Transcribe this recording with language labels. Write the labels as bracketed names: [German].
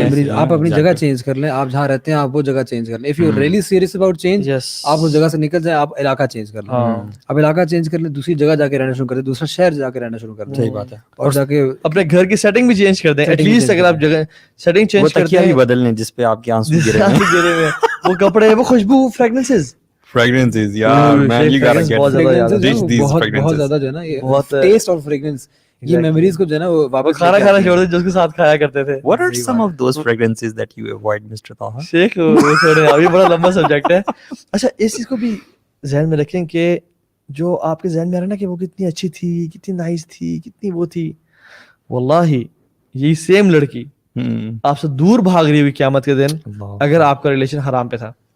[Urdu] آپ اپنی جگہ چینج کر لیں, آپ جہاں رہتے ہیں آپ وہ جگہ چینج کر لیں. [English] if you really serious about change, [Urdu] آپ اس جگہ سے نکل جائیں, آپ علاقہ چینج کر لیں, آپ علاقہ چینج کر لیں, دوسری جگہ جا کے رہنا شروع کر دیں, دوسرا شہر جا کے رہنا شروع کر دیں. صحیح بات ہے. اور جا کے اپنے گھر کی سیٹنگ بھی چینج کر دیں, ایٹ لیسٹ اگر آپ جگہ سیٹنگ چینج کرتے ہیں, بھی بدل لیں جس پہ آپ کے آنسو گرے ہیں, وہ کپڑے, وہ خوشبو, فریگرنسز, [English] fragrances یار man you gotta get [Urdu] بہت زیادہ جو ہے نا یہ ٹیسٹ اور فریگرنس, یہ میموریز کو جو ہے نا وہ واپس کھانا چھوڑ دیں جو اس کے ساتھ کھایا کرتے تھے. [English] what are some of those fragrances that you avoid Mr. Taha? [Urdu] شیخ چھوڑیں, ابھی بڑا لمبا سبجیکٹ ہے. اچھا اس چیز کو بھی ذہن میں رکھیں کہ جو آپ کے ذہن میں آ رہا ہے نا کہ وہ کتنی اچھی تھی, کتنی نائس تھی, کتنی وہ تھی, واللہ یہی سیم لڑکی آپ سے دور بھاگ رہی ہوئی قیامت کے دن اگر آپ کا ریلیشن حرام پہ تھا.